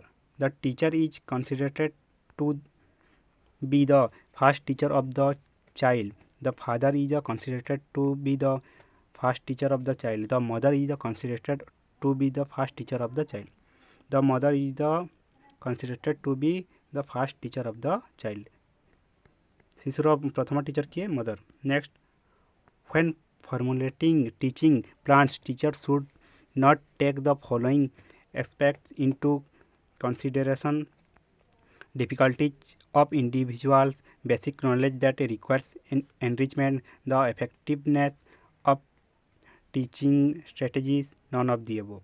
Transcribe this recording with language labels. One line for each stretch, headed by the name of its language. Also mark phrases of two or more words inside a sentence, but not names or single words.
English: The teacher is considered to be the first teacher of the child. The father is considered to be the first teacher of the child. The mother is considered to be the first teacher of the child. The mother is considered to be the first teacher of the child.
Odia: ଶିଶୁର ପ୍ରଥମ ଟିଚର କିଏ? ମଦର.
English: next, when formulating teaching plans, teachers should not take the following aspects into consideration: difficulties of individuals, basic knowledge that requires enrichment, the effectiveness of teaching strategies, none of the above.